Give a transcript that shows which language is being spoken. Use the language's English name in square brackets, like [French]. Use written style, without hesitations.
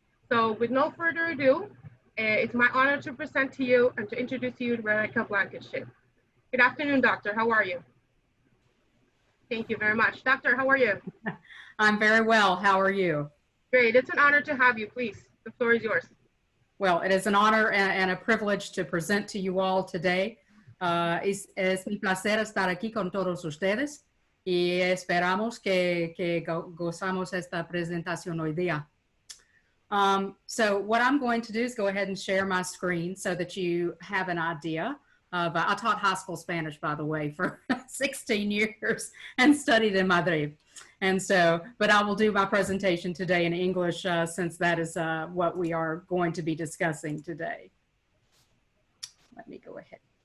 [English] So with no further ado, it's my honor to present to you and to introduce you to Rebecca Blankenship. Good afternoon, Doctor. How are you? Thank you very much. Doctor, how are you? I'm very well. How are you? Great. It's an honor to have you. Please, the floor is yours. Well, it is an honor and a privilege to present to you all today. [Spanish] Es mi placer estar aquí con todos ustedes y esperamos que gozamos esta presentación hoy día. [English] So what I'm going to do is go ahead and share my screen so that you have an idea of, I taught high school Spanish, by the way, for 16 years and studied in Madrid. And so, but I will do my presentation today in English since that is what we are going to be discussing today. Let me go ahead.